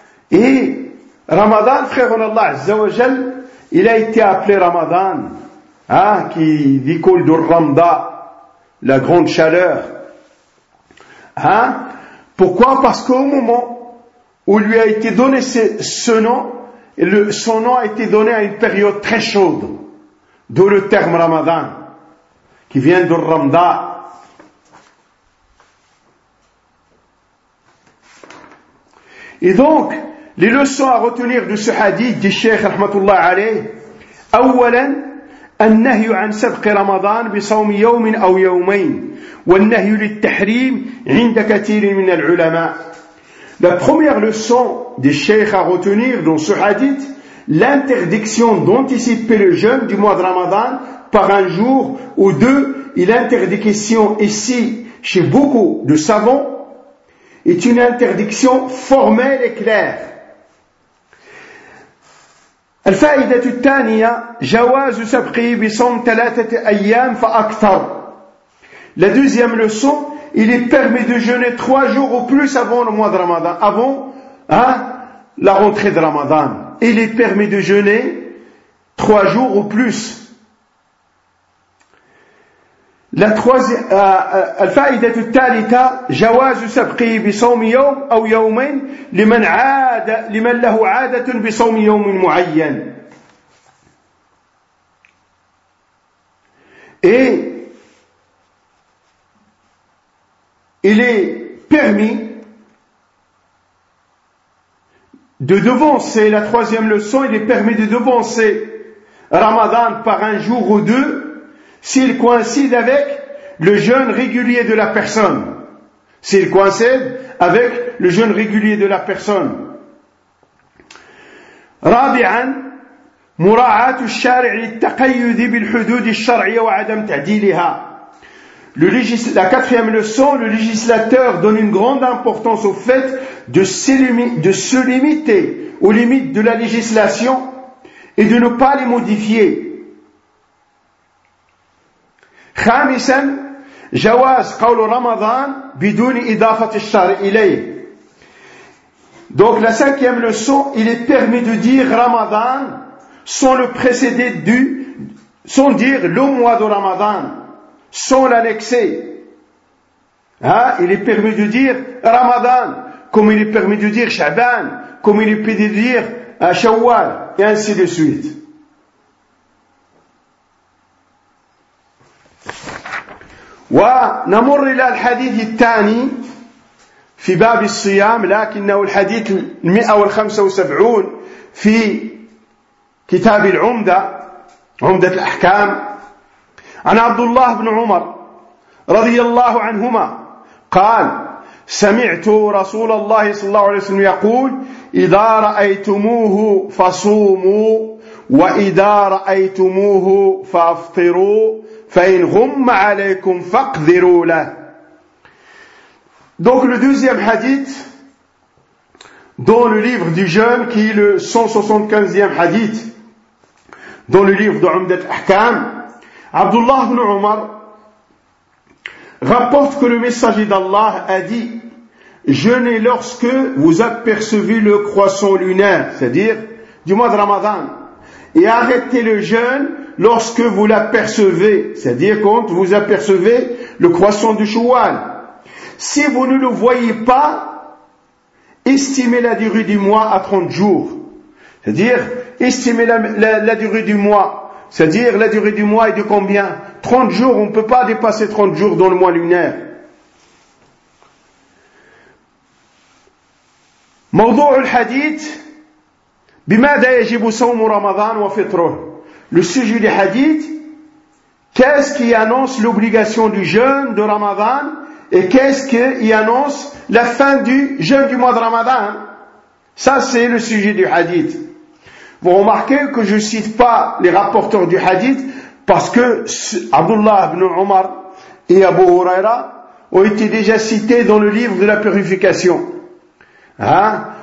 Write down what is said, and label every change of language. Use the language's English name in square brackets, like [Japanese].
[French] Et Ramadan, frère Allah Azza wa Jal, il a été appelé Ramadan, hein, qui découle de Ramda, la grande chaleur. Hein? Pourquoi? Parce qu'au moment où lui a été donné ce nom, son nom a été donné à une période très chaude, d'où le terme Ramadan, qui vient de Ramda. Et donc, les leçons à retenir de ce hadith du Cheikh Rahmatullah alayh, [Arabic] أولاً, النهي عن سبق رمضان بصوم يوم أو يومين, والنهي للتحريم عند كثير من العلماء. [French] La première leçon du Cheikh à retenir dans ce hadith, l'interdiction d'anticiper le jeûne du mois de Ramadan par un jour ou deux, et l'interdiction ici chez beaucoup de savants, est une interdiction formelle et claire. [Arabic] الفائدة الثانية جواز سبقه بصوم ثلاثة أيام فأكثر. [French] La deuxième leçon, il est permis de jeûner trois jours ou plus avant le mois de Ramadan, avant la rentrée de Ramadan. Il est permis de jeûner 3 jours ou plus. La troisième, [Arabic] الفائده الثالثه جواز سبقه بصوم يوم او يومين لمن عاد لمن له عاده بصوم يوم معين. [French] Et il est permis de devancer, la troisième leçon, il est permis de devancer Ramadan par un jour ou deux s'il coïncide avec le jeûne régulier de la personne. S'il coïncide avec le jeûne régulier de la personne. [Arabic] Rabi'an. مراعاة الشارع للتقيد بالحدود الشرعية وعدم تعديلها. [French] La quatrième leçon, le législateur donne une grande importance au fait de se limiter aux limites de la législation et de ne pas les modifier. [Arabic] خامسا جواز قول رمضان بدون إضافة الشارع إليه. [French] Donc la cinquième leçon, il est permis de dire Ramadan sans le précéder du, sans dire le mois de Ramadan, sans l'annexer. Hein, il est permis de dire Ramadan, comme il est permis de dire Sha'ban, comme il est permis de dire Shawwal, et ainsi de suite. [Arabic] Wa namur ila al-hadith al-thani fi bab al-siyam, lakinnahu al-hadith al-175 fi كتاب العمدة عمدة الأحكام عن عبد الله بن عمر رضي الله عنهما قال سمعت رسول الله صلى الله عليه وسلم يقول إذا رأيتموه فصوموا وإذا رأيتموه فافطروا فإن غم عليكم فاقذروا له. [French] Donc le deuxième hadith dans le livre du jeûne qui est le 175e hadith dans le livre de Umdat Ahkam, Abdullah ibn Umar rapporte que le messager d'Allah a dit « Jeûnez lorsque vous apercevez le croissant lunaire, c'est-à-dire du mois de Ramadan, et arrêtez le jeûne lorsque vous l'apercevez, c'est-à-dire quand vous apercevez le croissant du Shawwal. Si vous ne le voyez pas, estimez la durée du mois à 30 jours. » C'est-à-dire, estimer la durée du mois. C'est-à-dire, la durée du mois est de combien? 30 jours, on ne peut pas dépasser 30 jours dans le mois lunaire. [Arabic] موضوع الحديث بماذا يجب صوم رمضان وفطره. [French] Le sujet du hadith, qu'est-ce qui annonce l'obligation du jeûne de Ramadan et qu'est-ce qui annonce la fin du jeûne du mois de Ramadan? Ça, c'est le sujet du hadith. Vous remarquez que je ne cite pas les rapporteurs du hadith parce que Abdullah ibn Omar et Abu Huraira ont été déjà cités dans le livre de la purification. Hein?